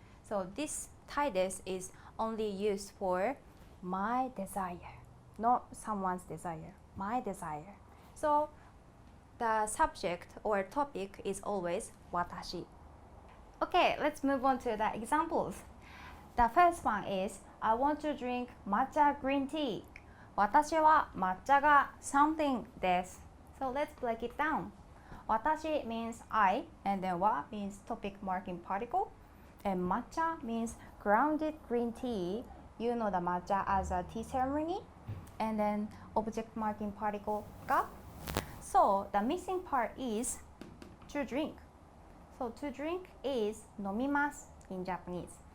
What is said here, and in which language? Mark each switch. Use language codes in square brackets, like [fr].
[en] So this たいです is only used for my desire, not someone's desire, my desire. So the subject or topic is always watashi. Okay, let's move on to the examples. The first one is I want to drink matcha green tea. [ja] 私は抹茶が something です. [en] So let's break it down. 私 means I, and then wa means topic marking particle, and matcha means grounded green tea. You know the matcha as a tea ceremony, and then object marking particle ga. So the missing part is to drink. So to drink is 飲みます in Japanese.